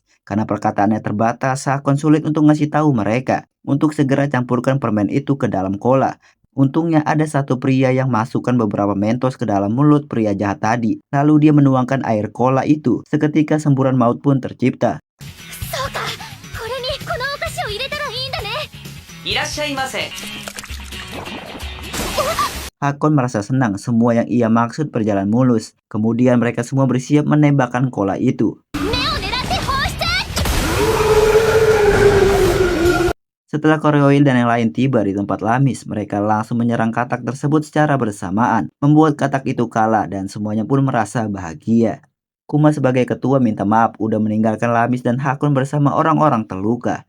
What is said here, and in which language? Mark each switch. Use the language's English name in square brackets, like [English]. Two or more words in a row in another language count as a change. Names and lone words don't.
[Indonesian] Karena perkataannya terbatas, Hakon sulit untuk ngasih tahu mereka untuk segera campurkan permen itu ke dalam cola. Untungnya ada satu pria yang masukkan beberapa Mentos ke dalam mulut pria jahat tadi. Lalu dia menuangkan air cola itu. Seketika semburan maut pun tercipta. [Japanese] そうか、これにこのお菓子を入れたらいいんだね。いらっしゃいませ。 [Indonesian] Hakon merasa senang semua yang ia maksud berjalan mulus. Kemudian mereka semua bersiap menembakkan cola itu. [Japanese] 目を狙って放出。 [Indonesian] Setelah Karyoil dan yang lain tiba di tempat Lamis, mereka langsung menyerang katak tersebut secara bersamaan, membuat katak itu kalah dan semuanya pun merasa bahagia. Kuma sebagai ketua minta maaf udah meninggalkan Lamis dan Hakon bersama orang-orang terluka.